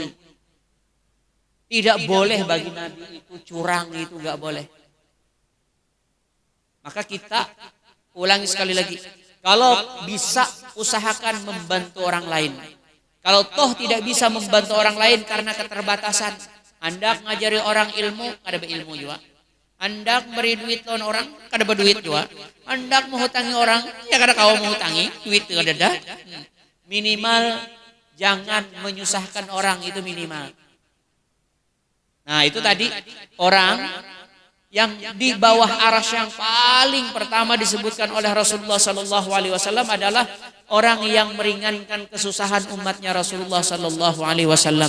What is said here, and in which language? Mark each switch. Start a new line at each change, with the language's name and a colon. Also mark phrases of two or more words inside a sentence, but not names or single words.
Indonesian: Tidak boleh bagi nabi itu curang, itu enggak boleh. Maka kita ulangi sekali lagi. Kalau bisa usahakan membantu orang lain. Kalau toh tidak bisa membantu orang lain karena keterbatasan, Anda ngajari orang ilmu,
Banjar: kada berilmu juga. Anda beri duit lawan orang, kada berduit juga. Anda menghutangi orang, ya kada kau menghutangi, duit kada ada.
Indonesian: Minimal jangan menyusahkan orang, itu minimal. Nah itu tadi orang yang di bawah arasy yang paling pertama disebutkan oleh Rasulullah
Arabic: صلى الله عليه وسلم
Indonesian: adalah orang yang meringankan kesusahan umatnya Rasulullah
Arabic: صلى الله عليه وسلم.